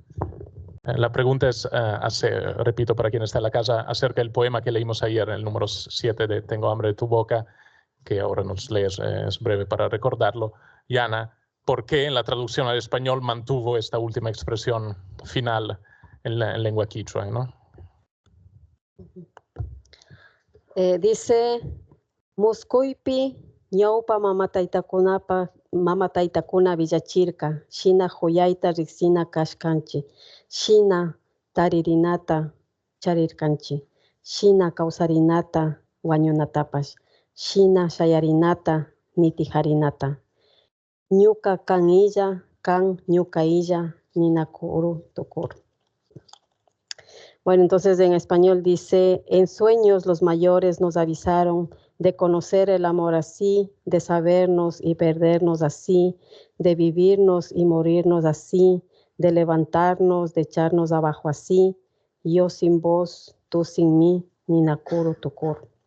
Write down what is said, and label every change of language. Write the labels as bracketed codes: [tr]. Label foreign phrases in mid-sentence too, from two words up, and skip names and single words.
[es] La pregunta es, repito para quien está en la casa, acerca del poema que leímos ayer, el número 7 de Tengo hambre de tu boca, que ahora nos lees, es breve para recordarlo. Yana, ¿por qué en la traducción al español mantuvo esta última expresión final en lengua quichua, ¿no? Dice, [qu] Muskuipi, ñaupa mama taytakuna villachirka, shina joyaita riksina kashkanchi, shina taririnata charirkanchi, shina kausarinata wañunatapash, shina shayarinata nitijarinata. Ñuka kan illa, kan ñuka illa, ninakuru tukuru. [es] Bueno, entonces en español dice, en sueños los mayores nos avisaron de conocer el amor así, de sabernos y perdernos así, de vivirnos y morirnos así, de levantarnos, de echarnos abajo así, yo sin vos, tú sin mí, [qu] ni nakuru tukuru.